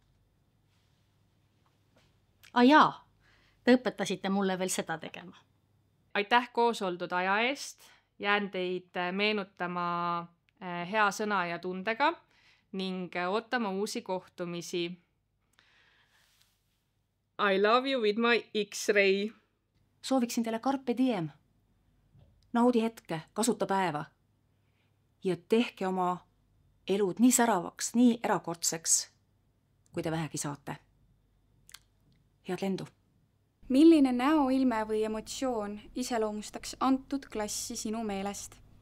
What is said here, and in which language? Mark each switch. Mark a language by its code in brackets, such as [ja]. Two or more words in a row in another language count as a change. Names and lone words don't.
[et] Jaa, te õpetasite mulle veel seda tegema. Aitäh koos oldud aja eest. Jään teid meenutama hea sõna ja tundega ning ootama uusi kohtumisi. [en] I love you with my X-ray. [et] Sooviksin teile [la] carpe diem. [et] Naudi hetke, kasuta päeva. Ja tehke oma elud nii säravaks, nii erakordseks, kui te vähegi saate. Head lendu. Milline näoilme või emotsioon iseloomustaks antud klassi sinu meelest?